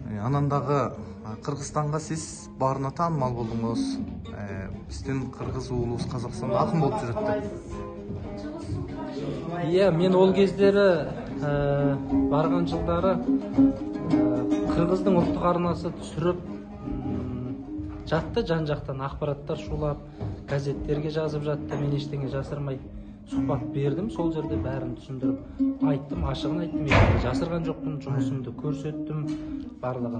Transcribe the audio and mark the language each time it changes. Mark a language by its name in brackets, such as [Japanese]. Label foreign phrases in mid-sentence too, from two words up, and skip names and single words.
[Kyrgyz] Анан дагы Кыргызстанга сиз баарына таанымал болдуңуз. Биздин кыргыз уулубуз Казакстанда акын болуп жүрөт деп. [Kazakh] Иә, мен ол кездері барған жылдары Кыргыздың ұлттық арнасы түсіріп жатты, жан-жақтан ақпараттар шулап, газеттерге жазып жатты. Мен ештеңе жасырмай сұхбат бердім, сол жерде бәрін түсіндіріп айттым, ашығын айттым, ештеңе жасырған жоқпын, жұмысымды көрсеттім барлығын.